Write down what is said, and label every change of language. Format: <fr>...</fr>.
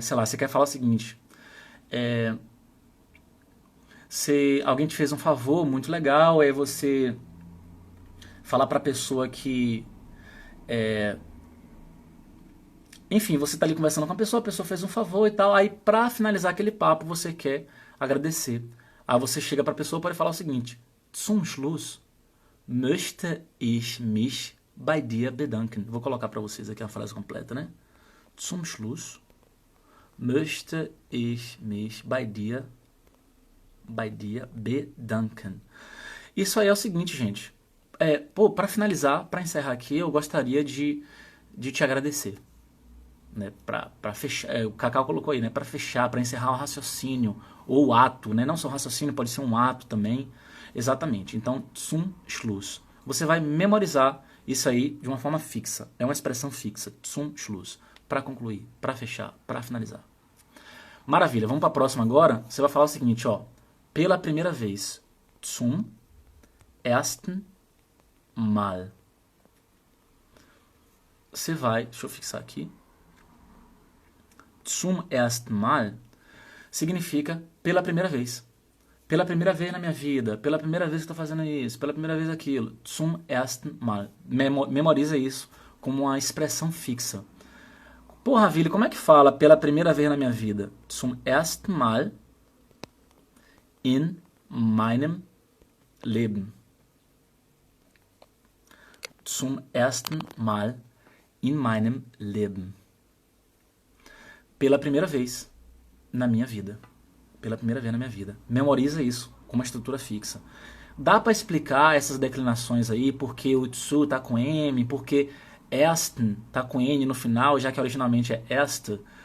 <pt>Sei lá, você quer falar o seguinte, se alguém te fez um favor muito legal, aí você falar para a pessoa que enfim, você tá ali conversando com a pessoa fez um favor e tal, aí pra finalizar aquele papo você quer agradecer. Aí você chega pra pessoa e pode falar o seguinte:</pt> <de>Zum Schluss möchte ich mich bei dir bedanken.</de> <pt>Vou colocar pra vocês aqui a frase completa, né?</pt> <de>Zum Schluss möchte ich mich bei dir bedanken.</de> <pt>Isso aí é o seguinte, gente. Pra finalizar, pra encerrar aqui, eu gostaria de te agradecer. Né, para fechar, o Cacau colocou aí, né, para fechar, para encerrar o raciocínio ou o ato, né, não só o raciocínio, pode ser um ato também, exatamente. Então, zum Schluss. Você vai memorizar isso aí de uma forma fixa, é uma expressão fixa, zum Schluss, para concluir, para fechar, para finalizar. Maravilha, vamos para a próxima agora. Você vai falar o seguinte, ó, pela primeira vez, zum ersten Mal. Você vai, deixa eu fixar aqui. Zum ersten Mal significa pela primeira vez. Pela primeira vez na minha vida, pela primeira vez que estou fazendo isso, pela primeira vez aquilo. Zum ersten Mal. Memoriza isso como uma expressão fixa. Porra, Vili, como é que fala pela primeira vez na minha vida?</pt> <de>Zum ersten Mal in meinem Leben. Zum ersten Mal in meinem Leben.</de> <pt>Pela primeira vez na minha vida. Pela primeira vez na minha vida. Memoriza isso com uma estrutura fixa. Dá para explicar essas declinações aí, porque o zu tá com M, porque ersten tá com N no final, já que originalmente é erste.</pt>